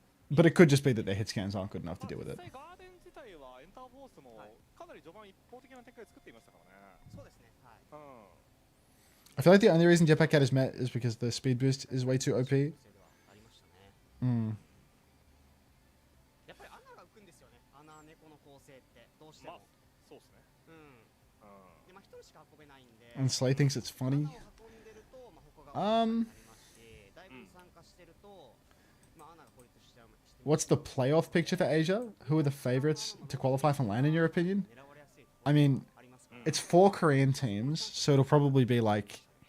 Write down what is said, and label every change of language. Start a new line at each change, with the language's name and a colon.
English: But it could just be that their hit scans aren't good enough to deal with it.
Japanese: 実際ガーデン自体はエンターフォースもかなり序盤一方的な展開を作っていましたからね。そうですね。はい。うん。
English: I feel like the only reason Jetpack Cat is met is because the speed boost is way too OP.
Japanese: ありましたね。 Mm. やっぱり穴が浮くんですよね。穴猫の構成ってどうしても。そうですね。うん。うでまあ一人しか運べないんで。
English: And Slay thinks it's funny.
Japanese: 穴を運んでるとまあ他がなりますし、だいぶ参加してるとまあ穴が孤立しちゃう。
English: What's the playoff picture for Asia? Who are the favorites to qualify for LAN in your opinion? I mean, it's 4 Korean teams, so it'll probably be like,